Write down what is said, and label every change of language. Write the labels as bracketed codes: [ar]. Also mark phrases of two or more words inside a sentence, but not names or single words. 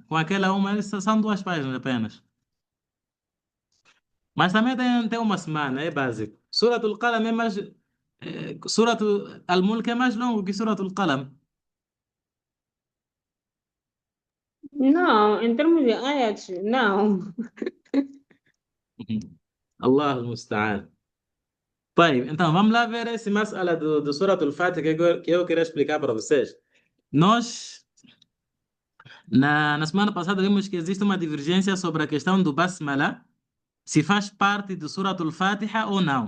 [pt] Com aquela uma, são 2 páginas apenas. Mas também tem uma semana, é básico. Suratul Qalam é mais. Suratul Al-Mulk é mais longo que Suratul Qalam. Não, em termos de ayats, não. [ar] الله المستعان. [pt] Bem, então vamos lá ver esse mas'ala do Suratul Fatiha que eu queria explicar para vocês. Nós, na semana passada, vimos que existe uma divergência sobre a questão do Basmala, se faz parte do Suratul Fatiha ou não.